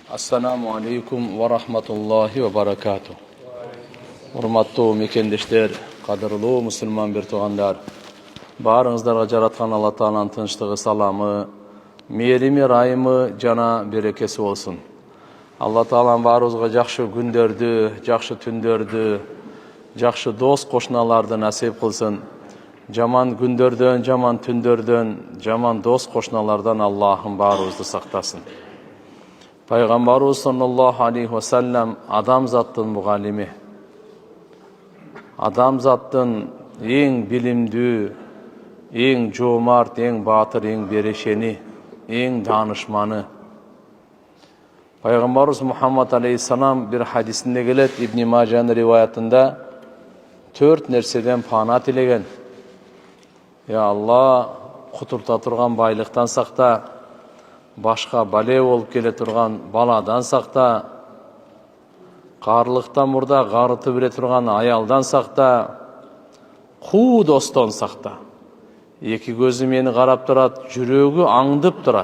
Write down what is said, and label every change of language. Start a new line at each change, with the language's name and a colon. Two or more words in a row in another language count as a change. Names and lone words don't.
Arabic: السلام عليكم ورحمة الله وبركاته.
Kyrgyz: Hurmatlı mekendештер, qadırlı musulman bir tuğanlar. Barыңыздарга жараткан Алла Тааланын тынчтыгы, саламы, мээрими, райымы жана берекеси болсун. Алла Таалам баарыбызга жакшы күндөрдү, жакшы түндөрдү, жакшы дос кошуналарды насип кылсын. Жаман күндөрдөн, жаман түндөрдөн, жаман дос кошуналардан Аллахым баарыбызды сактасын. Пайгамбарыбыз
Arabic: صلى الله عليه وسلم
Kyrgyz: адамзаттын мугалими. Адамзаттын эң билимдүү, эң жоомарт, эң баатыр, эң берешени, эң данышманы. Пайгамбарыбыз Мухаммад алейхиссалам bir hadisinde келет, Ибн Мажанын риваятында 4 нерседен пана тилеген. Я Алла, кутурта турган байлыктан сакта, башка бале болуп келе турган баладан сакта, карлыктан мурда карыты бере турган аялдан сакта, куу достон сакта. Эки көзү мени карап турат, жүрөгү аңдып турат.